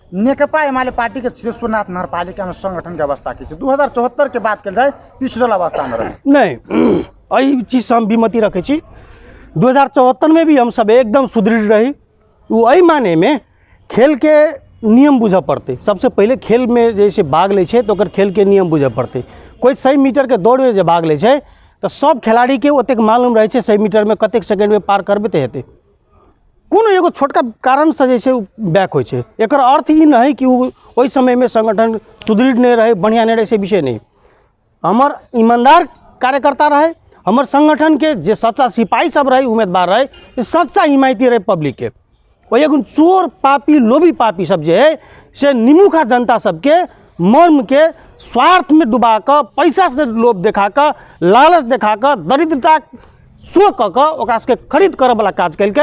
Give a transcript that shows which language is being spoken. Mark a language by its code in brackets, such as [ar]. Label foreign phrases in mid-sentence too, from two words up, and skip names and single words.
[mai] नेकपा एमाले पार्टी के सिरेश्वरनाथ नगरपालिका में संगठन के अवस्था की 2074 के बात कल जाए पिछड़ल अवस्था में रहे नहीं, यही चीज से हम विमति रखे छी। 2074 में भी हम सब एकदम सुदृढ़ रही। वो यही माने में खेल के नियम बुझे पड़ते। सबसे पहले खेल में जैसे भाग ले तो खेल के नियम बुझे पड़ते। कोई 100 मीटर के दौड़ में जब भाग ले तो सब खिलाड़ी के ओतेक मालूम रहे 100 मीटर में कतेक सेकेंड में पार करबे तो हेतै। कोनो एगो छोटका कारण से जैसे बैक हो। एक अर्थ ही नहीं कि वही समय में संगठन सुदृढ़ नहीं रहे, बढ़िया नहीं रहे, से विषय नहीं। हमार ईमानदार कार्यकर्ता रहे, हमार संगठन के जे सच्चा सिपाही सब रहे, उम्मीदवार रहे, सच्चा हिमायती रहे पब्लिक के। वही एगो चोर पापी लोभी पापी सब जे है से निमुखा जनता सबके मर्म के स्वार्थ में डुबा कर, पैसा से लोभ देखा कर, लालच देखा कर, दरिद्रता सो के खरीद करे वाला काज कल।